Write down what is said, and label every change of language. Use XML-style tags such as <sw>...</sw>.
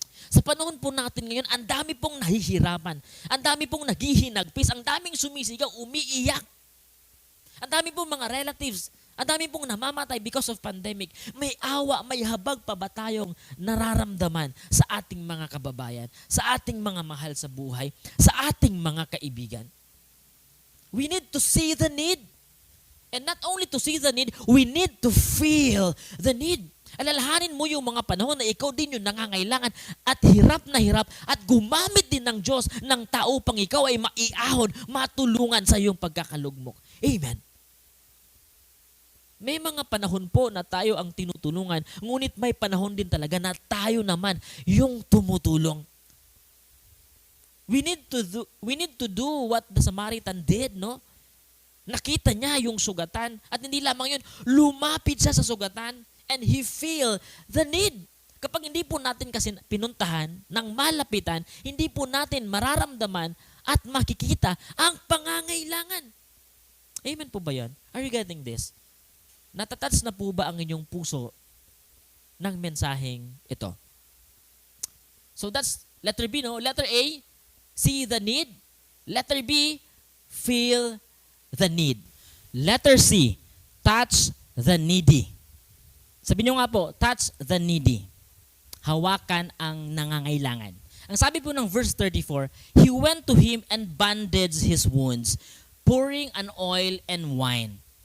<tl>Sa panahon po natin ngayon, ang dami pong nahihirapan, ang dami pong naghihinagpis, ang daming sumisigaw, umiiyak. Ang dami pong mga relatives, ang dami pong namamatay</tl> <en>because of pandemic.</en> <tl>May awa, may habag pa ba tayong nararamdaman sa ating mga kababayan, sa ating mga mahal sa buhay, sa ating mga kaibigan?</tl> <en>We need to see the need. And not only to see the need, we need to feel the need.</en> <tl>Alalahanin mo yung mga panahon na ikaw din yung nangangailangan at hirap at gumamit din ng Diyos ng tao pang ikaw ay maiahon, matulungan sa iyong pagkakalugmok. Amen. May mga panahon po na tayo ang tinutulungan, ngunit may panahon din talaga na tayo naman yung tumutulong.</tl> <en>We need to do what the Samaritan did, no?</en> <tl>Nakita niya yung sugatan at hindi lamang yun, lumapit siya sa sugatan</tl> <en>and he feel the need.</en> <tl>Kapag hindi po natin kasi pinuntahan ng malapitan, hindi po natin mararamdaman at makikita ang pangangailangan. Amen po ba yan?</tl> <en>Are you getting this?</en> <tl>Natatats na po ba ang inyong puso ng mensaheng ito?</tl> <en>So that's letter B, no? Letter A, see the need. Letter B, feel the need. Letter C, touch the needy.</en> <tl>Sabi niyo nga po,</tl> <en>touch the needy.</en> <tl>Hawakan ang nangangailangan. Ang sabi po ng</tl> <en>verse 34, he went to him and bandaged his wounds, pouring an oil and wine.</en>